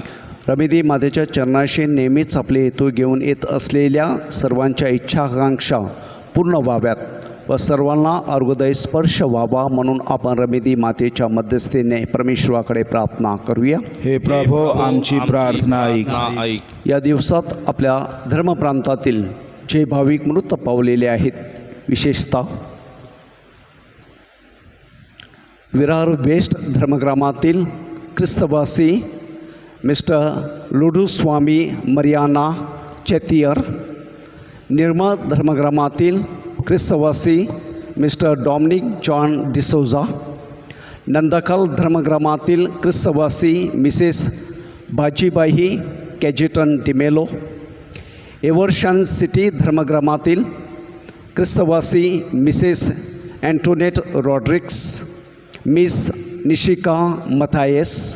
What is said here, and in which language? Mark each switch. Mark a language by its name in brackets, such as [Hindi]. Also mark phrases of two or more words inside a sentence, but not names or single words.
[Marathi] रमेदी मातेच्या चरणाशी नेहमीच आपले हेतू घेऊन येत असलेल्या सर्वांच्या इच्छाकांक्षा पूर्ण व्हाव्यात व सर्वांना आरोग्यदायी स्पर्श व्हावा म्हणून आपण रमेदी मातेच्या मध्यस्थीने परमेश्वराकडे प्रार्थना करूया. हे प्रभो, आमची प्रार्थना ऐक. या दिवसात आपल्या धर्मप्रांतातील जे भाविक मृत पावलेले आहेत, विशेषतः विरार वेस्ट धर्मग्रामातील ख्रिस्तवासी मिस्टर लुडूस्वामी मरियाना चेतियर, निर्मळ धर्मग्रामातील ख्रिस्तवासी मिस्टर डॉमिनिक जॉन डिसोजा, नंदाकल धर्मग्रामातील ख्रिस्तवासी मिसेस बाजीबाई कॅजिटन डिमेलो, एव्हर्शन सिटी धर्मग्रामातील ख्रिस्तवासी मिसेस अँटोनेट रॉड्रिक्स, मिस निशिका मथायस,